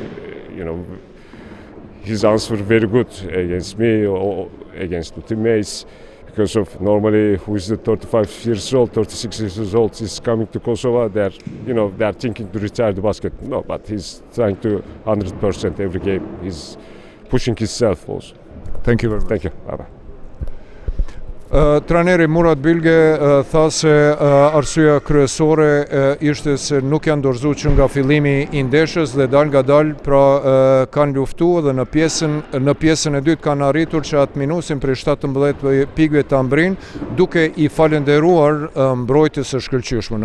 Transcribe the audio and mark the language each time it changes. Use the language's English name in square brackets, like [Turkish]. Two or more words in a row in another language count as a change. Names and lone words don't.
[English] You know, his answer very good against me or against the teammates, because of normally who is the 35 years old, 36 years old is coming to Kosovo. They're thinking to retire the basket. No, but he's trying to 100% every game. He's pushing himself also. Thank you very much. Thank you. Bye bye. [Albanian] Trajneri Murat Bilge tha se arsyeja kryesore ishte se nuk janë dorëzuar që nga fillimi I ndeshjes dhe dal nga dal pra kanë luftuar dhe në pjesën e dytë kanë arritur që atë minusin prej 17 pikëve ta mbrin, duke I falenderuar mbrojtjes së shkëlqyeshme.